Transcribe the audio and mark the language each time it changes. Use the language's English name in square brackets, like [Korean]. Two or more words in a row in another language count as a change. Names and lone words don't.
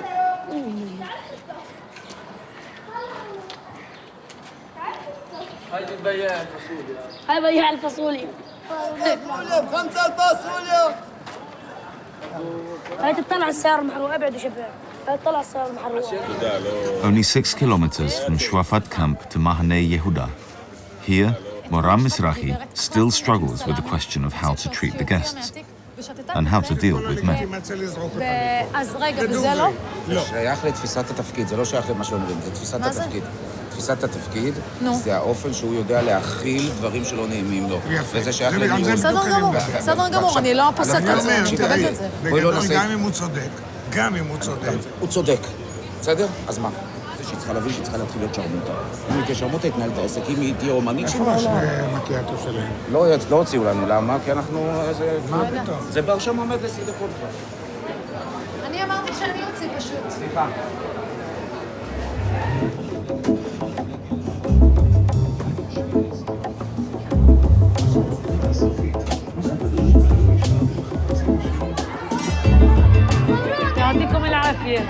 [Arabic] هاي بياع الفاصوليا هاي بياع الفاصوليا ب5 الفاصوليا هاي تطلع السيارة المحروقة ابعدوا شباب هاي تطلع السيارة المحروقة [English] Only 6 kilometers from Shuafat camp to Mahane Yehuda. Here, Moran Mizrahi still struggles with the question of how to treat the guests and how to deal with men. [Hebrew] אז רגע, וזה לא? זה שייך לתפיסת התפקיד, זה לא שייך למה שאומרים, זה תפיסת התפקיד. תפיסת התפקיד זה האופן שהוא יודע להכיל דברים שלא נעימים לו. וזה שייך לניהול. בסדר גמור, אני לא פוסקת את זה, אני מקבלת את זה. גם אם הוא צודק, הוא צודק. בסדר? אז מה? זה שהיא צריכה להבין שהיא צריכה להתחיל להיות שרמוטה. אם היא תהיה שרמוטה, התנהל את העסק. אם היא תהיה אומנית של העולם. איפה יש מקיאטו שלהם? לא הוציאו לנו, למה? כי אנחנו... זה בר שם עומד ל10 דקות כבר. אני אמרתי שאני אוציא פשוט. סליחה. [Arabic] يعطيكم العافية